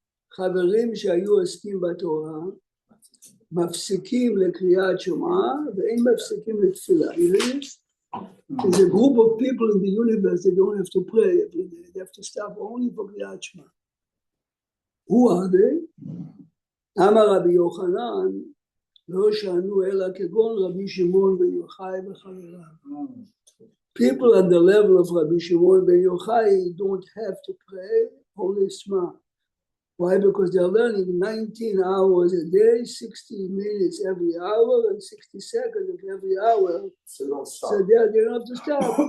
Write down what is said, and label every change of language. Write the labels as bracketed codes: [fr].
[en] חברים שהיו עוסקים בתורה, מפסיקים לקריאת שמע ואין מפסיקים לתפילה. There's a group of people in the universe that don't have to pray every day. They have to stop only for קריאת שמע. Who are they? [he] אמר רבי יוחנן, לא שענו אלא כגון רבי שמעון בן יוחאי וחבריו. [en] People at the level of Rabbi Shimon ben Yochai don't have to pray Holy Shema. Why? Because they're learning 19 hours a day, 60 minutes every hour, and 60 seconds of every hour. So they don't stop. So they don't have to stop.